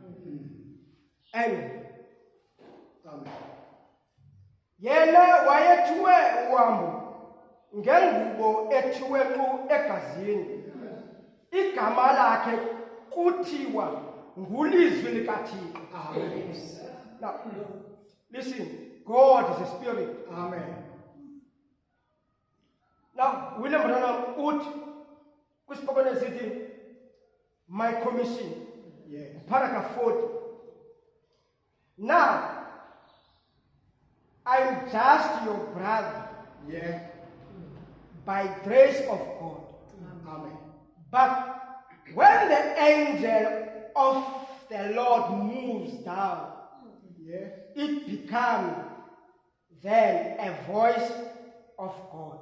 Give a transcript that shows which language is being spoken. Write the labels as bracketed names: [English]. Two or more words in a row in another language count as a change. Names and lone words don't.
[Xhosa] Yena wayethiwe uhambo ngengubo ethiwe nkxu egazini. Igama lakhe kuthiwa ngulizwi likaThixo. [English] Now, listen, God is a spirit. Amen. [Xhosa] Now, William Branham uthi kwisipokane sithi [English] my commission, [Xhosa] paragraph 40. [English] Now, I'm just your brother by grace of God. Amen. But when the angel of the Lord moves down, it becomes then a voice of God.